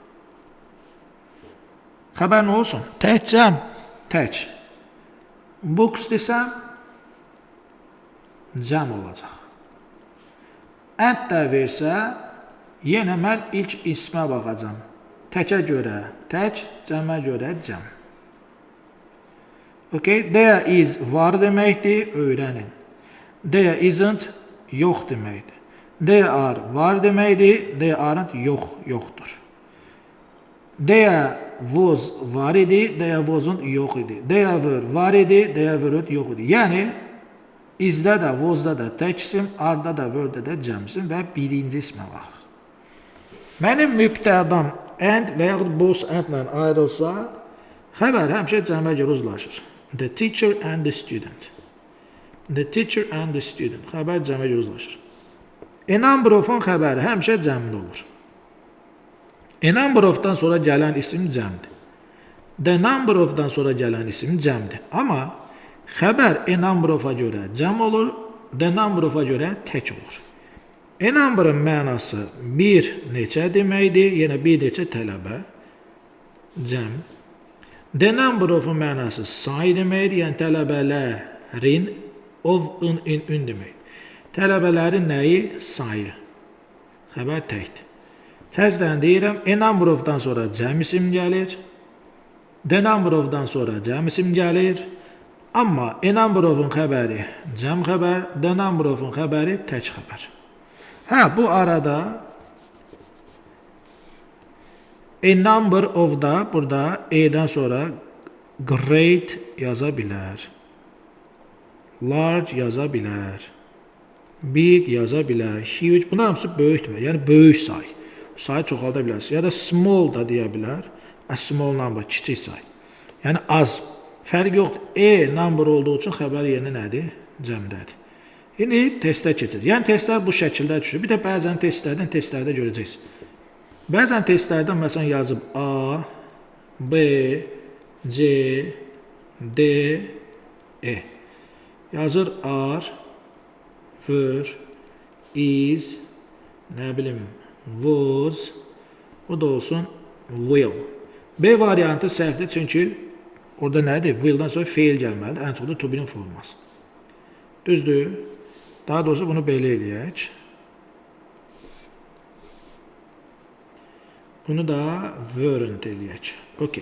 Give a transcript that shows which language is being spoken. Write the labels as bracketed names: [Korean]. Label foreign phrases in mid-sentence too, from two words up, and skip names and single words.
[Azerbaijani] Xəbər nə olsun? Tək cəm, tək. Books desəm, cəm olacaq. And də versə, yenə mən ilk ismə baxacam. Təkə görə tək, cəmə görə cəm. Okay? [English] There is [Azerbaijani] var deməkdir, öyrənin. [English] There isn't [Azerbaijani] yox deməkdir. [English] There are [Azerbaijani] var deməkdir, [English] there aren't yoxdur. There was [Azerbaijani] var idi, [English] there wasn't [Azerbaijani] yox idi. [English] There were [Azerbaijani] var idi, [English] there weren't [Azerbaijani] yox idi. Yəni, isdə də, wasda da tək isim, arda da, were-də də cəm isim və birinci ismə baxırıq. Mənim mübtədam and və yaxud [English] both and- [Azerbaijani] lə ayrılsa, xəbər həmişə cəmə görə uzlaşır. [English] The teacher and the student. The teacher and the student. [Azerbaijani] Xəbər cəmə görə uzlaşır. [English] A number of- [Azerbaijani] un xəbəri həmişə cəmdə olur. [English] A number of- [Azerbaijani] dan sonra gələn isim cəmdir. [English] The number of- [Azerbaijani] dan sonra gələn isim cəmdir. Amma xəbər [English] a number of- [Azerbaijani] a görə cəm olur, [English] the number of- [Azerbaijani] a görə tək olur. [English] A number- [Azerbaijani] ın mənası bir neçə deməkdir, yenə bir neçə tələbə, cəm. [English] The number of- [Azerbaijani] un mənası say deməkdir, yəni tələbələrin, of-ın, in deməkdir. Tələbələrin nəyi? Sayı. Xəbər təkdir. Təzdən deyirəm, [English] a number of- [Azerbaijani] dan sonra cəm isim gəlir, [English] the number of- [Azerbaijani] dan sonra cəm isim gəlir, amma [English] a number of- [Azerbaijani] un xəbəri cəm xəbər, [English] the number of- [Azerbaijani] un xəbəri tək xəbər. Bu arada [English] a number of- [Azerbaijani] da burada e-dən sonra great yaza bilər, large yaza bilər, big yaza bilər, huge, bunlar hamısı böyükdür, yəni böyük say. Sayı çoxalda bilərsiniz. Ya da small da deyə bilər. [English] A small number, [Azerbaijani] kiçik say. Yəni az. Fərq yoxdur. [English] E number [Azerbaijani] olduğu üçün xəbər yerinə nədir? Cəmdədir. İndi testə keçir. Yəni testlər bu şəkildə düşür. Bir də bəzən testlərdə görəcəksiniz. Bəzən testlərdən məsələn yazıb A, B, C, D, E. Yazır [English] are, were, is, [Azerbaijani] nə bilim, was, o da olsun will. B variantı səhvdir, çünki orada nədir? Will-dan sonra fail gəlməlidir, ən çox da [English] to be- [Azerbaijani] nin forması. Düzdür? Daha doğrusu bunu belə eləyək. Bunu da weren't eləyək. Okay.